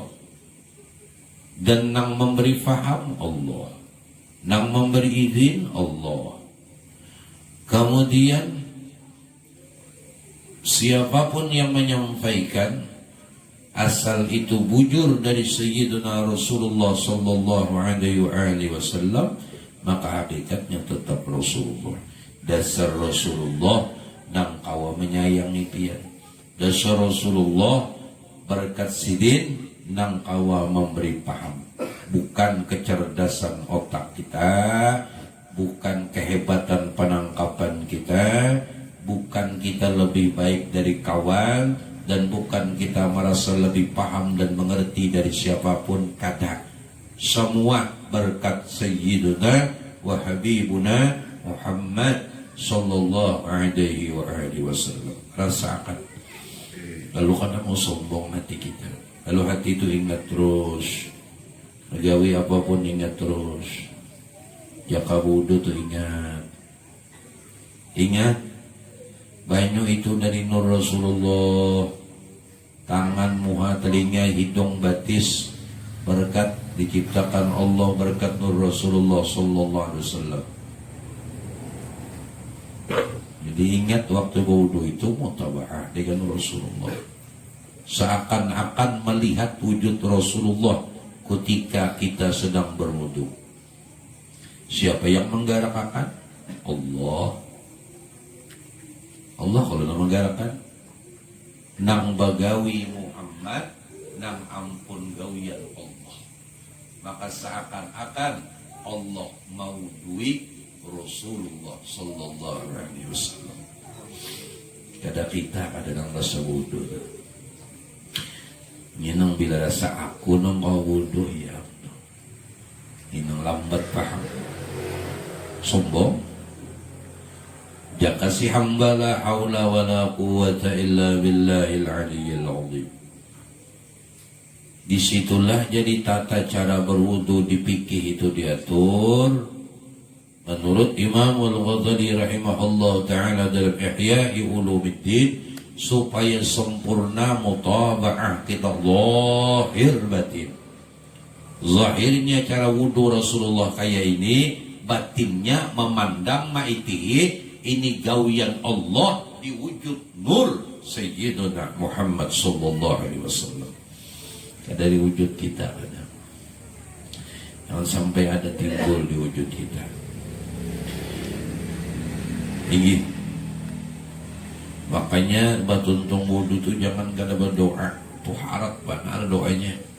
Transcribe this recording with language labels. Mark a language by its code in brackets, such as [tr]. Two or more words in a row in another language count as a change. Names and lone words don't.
[bjn] Dan nang memberi faham Allah, nang memberi izin Allah. [id] Kemudian siapapun yang menyampaikan, asal itu bujur dari Sayyidina Rasulullah [ar] sallallahu alaihi wasallam, [id] maka hakikatnya tetap Rasulullah. [bjn] Dasar Rasulullah nang kawa menyayangi pian. Dasar Rasulullah berkat sidin nang kawa memberi paham. [id] Bukan kecerdasan otak kita, bukan kehebatan penangkapan kita, bukan kita lebih baik dari kawan, dan bukan kita merasa lebih paham dan mengerti dari siapapun. [bjn] Kada. Semua berkat Sayyiduna wa Habibuna Muhammad [ar] sallallahu alaihi wasallam. [id] Rasakan. [bjn] Lalu kada mau sombong hati kita. Lalu hati itu ingat terus. Magawi apapun ingat terus. Jaka wudu tuh ingat. Ingat. Banyu itu dari nur Rasulullah. Tangan, muha, telinga, hidung, batis, berkat diciptakan Allah, berkat nur Rasulullah [ar] sallallahu alaihi wasallam. [id] Jadi ingat waktu wudu itu mutabaah dengan Rasulullah. Seakan-akan melihat wujud Rasulullah ketika kita sedang berwudu. Siapa yang menggerakkan? Allah. Allah kalau nak menggerakkan. [bjn] Nang bagawi Muhammad, nang ampun gawian Allah. [id] Maka seakan-akan Allah mau duit Rasulullah [ar] sallallahu alaihi wasallam. [bjn] Kada kita ada nang rasa wudu. Nyenang bila rasa aku nang kau wudu ya. Nyenang lambat paham. Sombong. Jaka si hamba [ar] la haula wa la quwata illa billahil aliyyil azim. [id] Disitulah jadi tata cara berwudu di fikih itu diatur menurut Imam Al-Ghazali [ar] rahimahullah ta'ala [id] dalam Ihya'i Ulumuddin, supaya sempurna mutaba'ah kita zahir batin. Zahirnya cara wudu Rasulullah kayak ini, batinnya memandang ma'itihi, ini gawian Allah di wujud nur Sayyidina Muhammad [ar] sallallahu alaihi wasallam. [id] Dari wujud kita ada. Jangan sampai ada timbul di wujud kita. [bjn] Ini makanya batuntung wudu itu jangan kada berdoa. Tuh harap benar doanya.